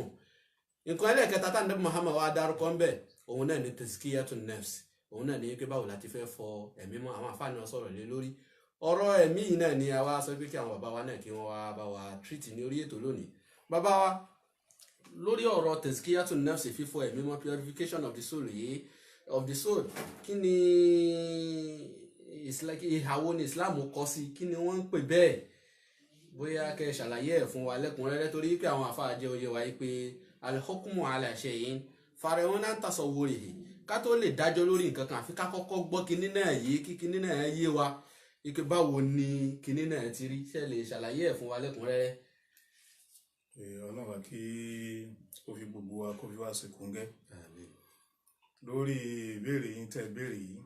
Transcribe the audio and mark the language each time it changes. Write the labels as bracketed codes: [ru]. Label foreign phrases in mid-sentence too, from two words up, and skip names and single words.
[yo] Nǹkan ẹlẹ́ẹ̀kẹta tá Ànábì Muhammad wa dárúkọ ń bẹ̀, òun náà ni [ar] تزكية النفس. [yo] Òun náà ni pé báwo la ti fẹ́ fọ ẹ̀mí mọ́. Àwọn àfáà náà sọ̀rọ̀ lé lórí ọ̀rọ̀ ẹ̀mí yìí náà, ni a wá sọ pé kí àwọn bàbá wa náà kí wọ́n wá bá wa treat ní orí ètò lónìí. Bàbá wa, lórí ọ̀rọ̀ [ar] تزكية النفس, [yo] fífọ ẹ̀mí mọ́, [en] purification of the soul [yo] yìí, kí ni ìhàwó ni Islam kọ sí, kí ni wọ́n ń pè bẹ́ẹ̀, bóyá kẹ́ ṣàlàyé ẹ̀ fún wa lẹ́kùnrẹ́rẹ́, torí pé àwọn àfáà jẹ́ oyè wa pé [ar] الحكم على الشيء فرع عن تصوره, [yo] ká tó lè dájọ́ lórí nǹkan kan àfi ká kọ́kọ́ gbọ́ kinní náà yé, kí kinní náà yé wa ike báwo ni kinní náà ti rí, ṣe lè ṣàlàyé ẹ̀ fún wa lẹ́kùnrẹ́rẹ́. Ọlọ́run kí ó fi gbogbo wa kó fi wá sí kúngẹ́ lórí ìbéèrè yín tẹ́ béèrè yìí.